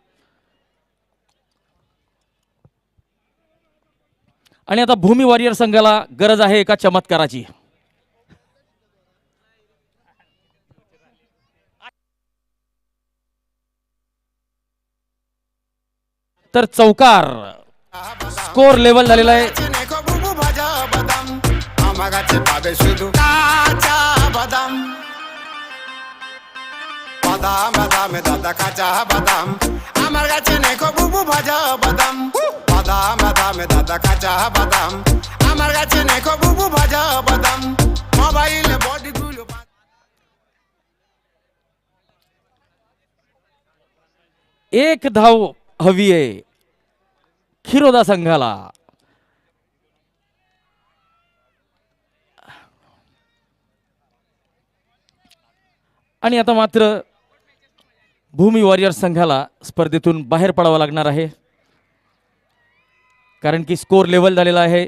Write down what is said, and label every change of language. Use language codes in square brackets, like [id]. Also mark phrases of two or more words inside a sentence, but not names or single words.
[mr] आणि आता भूमी वॉरियर संघाला गरज आहे एका चमत्काराची. तर चौकार स्कोर लेवल झालेला आहे. [bn] বাদাম বাদামে দাদা কাঁচা বাদাম আমার কাছে নেখো বুবু ভাজা বাদাম বাদাম বাদামে দাদা কাঁচা বাদাম আমার কাছে নেখো বুবু ভাজা বাদাম মোবাইলে বডিগুলো [mr] एक धाव हवी आहे खिरोदा संघाला. आणि आता मात्र भूमी वॉरियर्स संघाला स्पर्धेतून बाहेर पडावं लागणार आहे, कारण की स्कोर लेवल झालेला आहे.